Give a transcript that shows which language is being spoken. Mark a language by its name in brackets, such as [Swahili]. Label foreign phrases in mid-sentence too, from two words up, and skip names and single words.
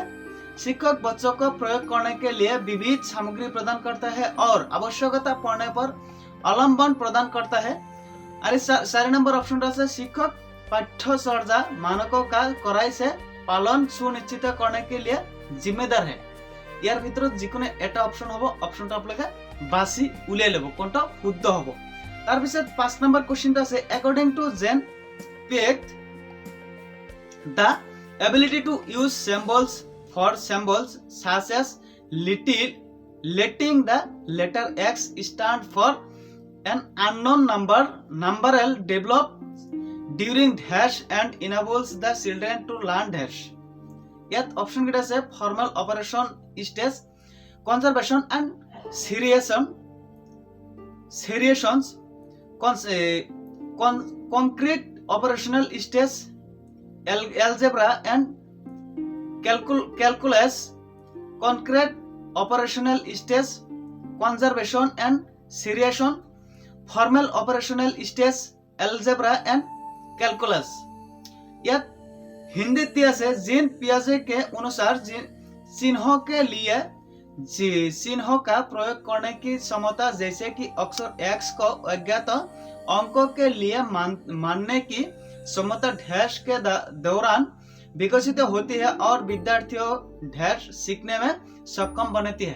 [Hindi] शिक्षक बच्चों को प्रयोग करने के लिए विविध सामग्री प्रदान करता है और आवश्यकता पड़ने पर अवलंबन प्रदान करता है। अरे 4 नंबर ऑप्शन है, शिक्षक पाठ्यचर्या मानकों का कड़ाई से पालन सुनिश्चित करने के लिए जिम्मेदार है। [Assamese] ইয়াৰ ভিতৰত যিকোনো এটা অপশন হ'ব, অপশনটো আপোনালোকে বাছি উলিয়াই ল'ব কোনটা শুদ্ধ হ'ব। তাৰ পিছত 5 নম্বৰ কোশ্চেনটো আছে, [English] according to Jean Piaget, the ability to use symbols for symbols such as letting the letter X stand for an unknown numeral develops during dash and enables the children to learn dash। [Assamese] ইয়াত অপশন কেইটা আছে, [English] formal operation stage, conservation and seriations, concrete operational stage, algebra and calculus, concrete operational stage, conservation and seriation, formal operational stage, algebra and calculus। [Hindi] ইয়াত हिंदी दिया से जीन पियाजे के अनुसार चिन्हों के लिए चिन्हों का प्रयोग करने की क्षमता, जैसे कि अक्षर X को अज्ञात अंकों के लिए मानने की क्षमता डैश के दौरान विकसित होती है और विद्यार्थियों डैश सीखने में सक्षम बनती है।